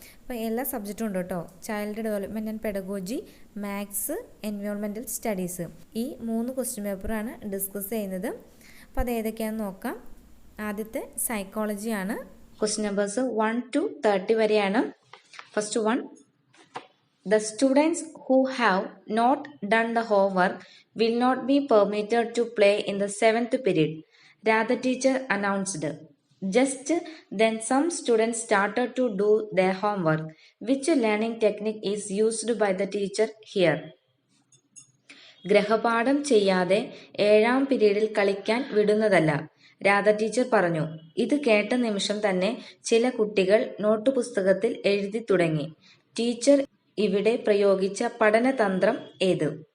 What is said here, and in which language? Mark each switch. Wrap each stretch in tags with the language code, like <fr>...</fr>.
<ml>അപ്പോൾ എല്ലാ സബ്ജക്റ്റും ഉണ്ട് കേട്ടോ. Child development and pedagogy, maths, environmental studies, ഈ 3 ക്വസ്റ്റ്യൻ പേപ്പറാണ് ഡിസ്കസ് ചെയ്യുന്നത്. അപ്പോൾ അത് ഏതൊക്കെയാണെന്ന് നോക്കാം. ആദ്യത്തെ സൈക്കോളജിയാണ്. ക്വസ്റ്റ്യൻ നമ്പേഴ്സ് 1 to 30 വരെയാണ്.</ml> <en>First one, the students who have not done the homework will not be permitted to play in the 7th period, Radha teacher announced. Just then some students started to do their homework. Which learning technique is used by the teacher here?</en> <ml>ഗ്രഹപാഠം ചെയ്യാതെ 7ാം പീരീഡിൽ കളിക്കാൻ വിടുന്നതല്ല, Radha teacher പറഞ്ഞു. ഇത് കേട്ട നിമിഷം തന്നെ ചില കുട്ടികൾ നോട്ട് പുസ്തകത്തിൽ എഴുതി തുടങ്ങി. ടീച്ചർ ഇവിടെ പ്രയോഗിച്ച പഠനതന്ത്രം ഏത്?</ml>